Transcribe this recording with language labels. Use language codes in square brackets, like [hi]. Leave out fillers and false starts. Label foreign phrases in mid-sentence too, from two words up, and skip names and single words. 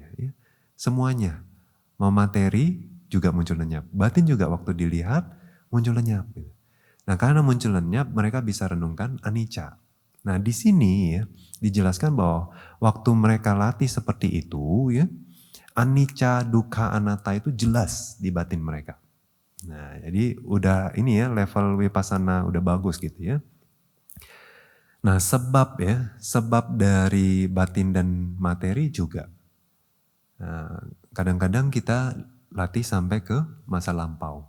[id] Ya. Semuanya, mau materi juga muncul lenyap, batin juga waktu dilihat muncul lenyap. Gitu. Nah, karena muncul lenyap, mereka bisa renungkan anicca. Nah, di sini ya dijelaskan bahwa waktu mereka latih seperti itu, ya, [pi] anicca, dukkha, anatta [id] itu jelas di batin mereka. Nah, jadi udah ini ya level vipassana udah bagus gitu ya. Nah, sebab dari batin dan materi juga. Nah, kadang-kadang kita latih sampai ke masa lampau.